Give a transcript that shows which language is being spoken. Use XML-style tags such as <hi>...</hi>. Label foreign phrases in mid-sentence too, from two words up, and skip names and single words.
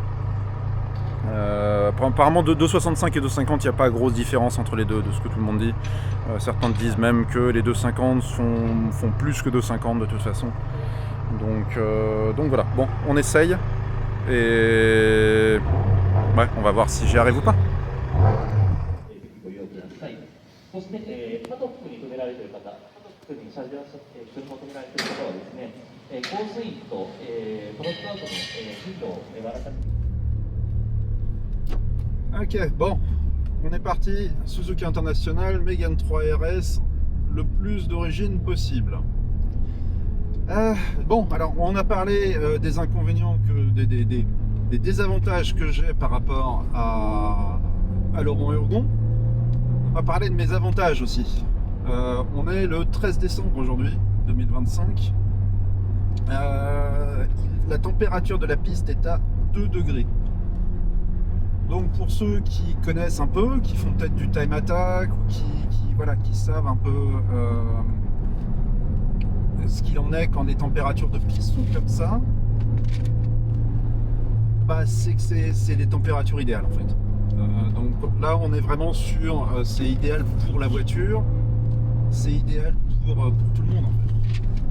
<fr>Apparemment de 2,65 et 2,50, il n'y a pas grosse différence entre les deux, de ce que tout le monde dit. Certains disent même que les 2,50 font plus que 2,50 de toute façon. Donc voilà, bon, on essaye. Et ouais, on va voir si j'y arrive ou pas.</fr> <ja>そして、パドックに止められている方、パドックに車両所に求められている方はですね、コースインと、トロットアウトの進路を割らか</ja> <fr>Ok, bon, on est parti. Suzuki International, Megane 3 RS, le plus d'origine possible. Bon, alors on a parlé des inconvénients, des désavantages que j'ai par rapport à Laurent Hurgon. On va parler de mes avantages aussi. On est le 13 décembre aujourd'hui, 2025. La température de la piste est à 2 degrés. Donc pour ceux qui connaissent un peu, qui font peut-être du</fr> <en>time attack,</en> <fr>ou qui savent un peu ce qu'il en est quand les températures de piste sont comme ça, bah c'est que c'est les températures idéales en fait. Donc là on est vraiment sur c'est idéal pour la voiture, c'est idéal pour tout le monde en fait.</fr>